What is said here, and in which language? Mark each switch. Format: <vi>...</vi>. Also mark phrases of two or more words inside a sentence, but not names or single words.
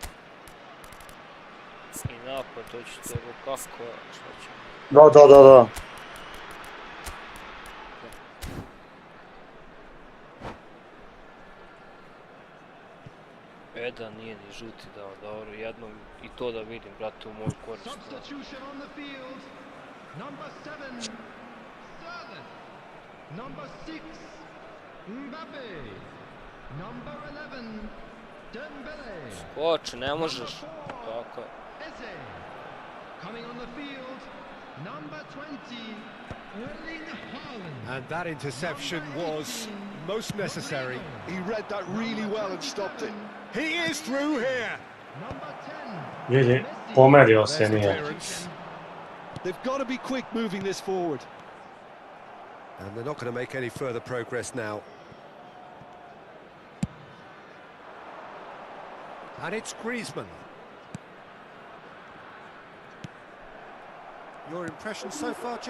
<sr>I napad, to ćete kako, šta ćemo. Da. Jedan nije ni žuti dao, dobro, jednom i to da vidim, brate, u moju korist.</sr> <en>Substitution on the field. Number 7, Sterling. Number 6, Mbappe. Number 11, Dembele.</en> <sr>Skoči, ne možeš. Tako je. Eze.</sr> <en>Coming on the field, number 20, Erling Haaland. And that interception was most necessary. He read that really well and stopped it. He is through here. Number 10,</en> <sr>Vidi, pomerio se</sr> <en>There's the</en> <sr>nije.</sr> <en>clearance. They've got to be quick moving this forward. And they're not going to make any further progress now. And it's Griezmann. Your impression so far, Jim?</en>